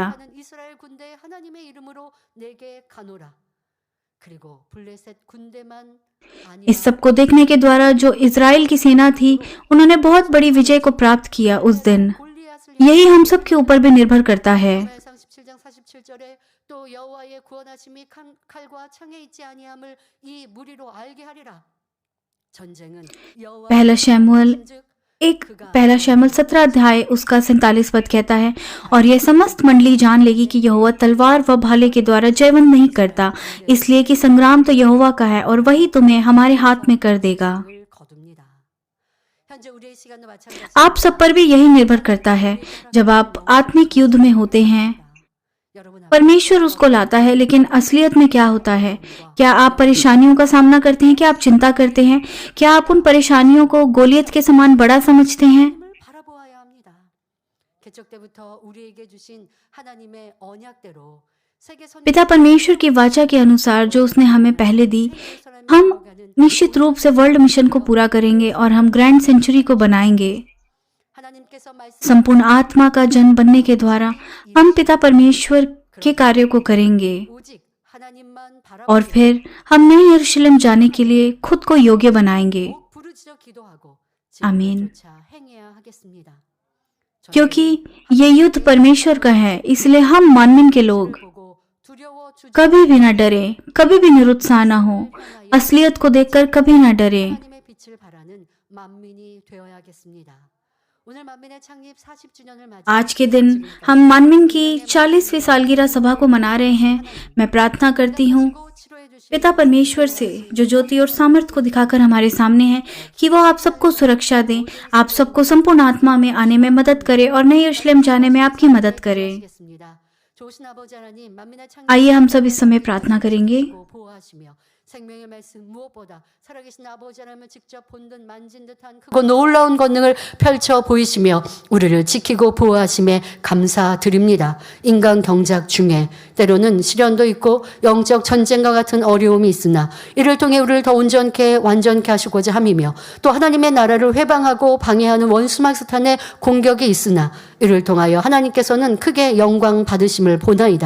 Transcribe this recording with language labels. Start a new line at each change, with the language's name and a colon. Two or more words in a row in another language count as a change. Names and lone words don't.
Korean: 하는 이스라엘 군대 하나님의 이름으로 내게 가노라. 그리고 블레셋 군대만 아니라
Hindi: इस सब को देखने के द्वारा जो इजराइल की सेना थी, उन्होंने बहुत बड़ी विजय को प्राप्त किया उस दिन।
Korean: 골리앗을
Hindi: यही हम सब के ऊपर भी निर्भर करता है।
Korean: 사무엘상 17장 47절에 또 여호와의 구원하심이 칼과 창에 있지 아니함을 이 무리로 알게 하리라. 전쟁은 여호와의
Hindi: पहला शमूएल
Korean: 즉
Hindi: पहला शमूएल 17 अध्याय उसका 47 पद कहता है, और यह समस्त मंडली जान लेगी कि यहोवा तलवार व भाले के द्वारा जयवंत नहीं करता, इसलिए कि संग्राम तो यहोवा का है और वही तुम्हें हमारे हाथ में कर देगा।
Korean: 을 거둡니다. 현재 우리의 시간도 마찬가지.
Hindi: आप सब पर भी यही निर्भर करता है। जब आप आत्मिक युद्ध में होते हैं,
Korean: 여러분
Hindi: परमेश्वर उसको लाता है, लेकिन असलियत में क्या होता है? क्या आप परेशानियों का सामना करते हैं? क्या आप चिंता करते हैं? क्या आप उन परेशानियों को गोलियत के समान बड़ा समझते हैं?
Korean: 하나님을 바라보아야 합니다. 개척 때부터 우리에게 주신 하나님의 언약대로 세계
Hindi: पिता परमेश्वर की वाचा के अनुसार जो उसने हमें पहले दी, हम निश्चित रूप से
English: world mission
Hindi: को पूरा करेंगे और हम ग्रैंड सेंचुरी को बनाएंगे।
Korean: 하나님께서
Hindi: संपूर्ण आत्मा का जन बनने के द्वारा हम पिता परमेश्वर के कार्य को करेंगे
Korean: 오직 하나님만
Hindi: और
Korean: 바라보고
Hindi: फिर हम नए यरूशलेम जाने के लिए खुद को योग्य बनाएंगे।
Korean: 꼭 부르짖어 기도하고 아멘। 쫓아 행해야 하겠습니다.
Hindi: क्योंकि ये युद्ध परमेश्वर का है, इसलिए हम मानवीन के लोग
Korean: 보고 두려워 주지
Hindi: कभी भी न डरे, कभी भी निरुत्साह न हो, असलियत को देखकर कभी न डरे।
Korean: 하나님의 빛을 바라는 만민이 되어야겠습니다. 오늘 만민의 창립 40주년을 맞이
Hindi: आज के दिन हम मानवीन की 40वीं सालगिरह सभा को मना रहे हैं। मैं प्रार्थना करती हूँ पिता परमेश्वर से, जो ज्योति और सामर्थ्य को दिखाकर हमारे सामने है, कि वो आप सबको सुरक्षा दें, आप सबको संपूर्ण आत्मा में आने में मदद करे और नए यरूशलेम जाने में आपकी मदद करे।
Korean: 좋으신 아버지 하나님, 만민의 창립
Hindi: आइए हम सब इस समय प्रार्थना करेंगे।
Korean: 보호하시며 생명의 말씀 무엇보다 살아계신 아버지 하나님을 직접 본 듯 만진 듯한 크고 놀라운 권능을 펼쳐 보이시며 우리를 지키고 보호하심에 감사드립니다. 인간 경작 중에 때로는 시련도 있고 영적 전쟁과 같은 어려움이 있으나 이를 통해 우리를 더 온전케 완전케 하시고자 함이며 또 하나님의 나라를 회방하고 방해하는 원수막 사탄의 공격이 있으나 이를 통하여 하나님께서는 크게 영광 받으심을 보나이다.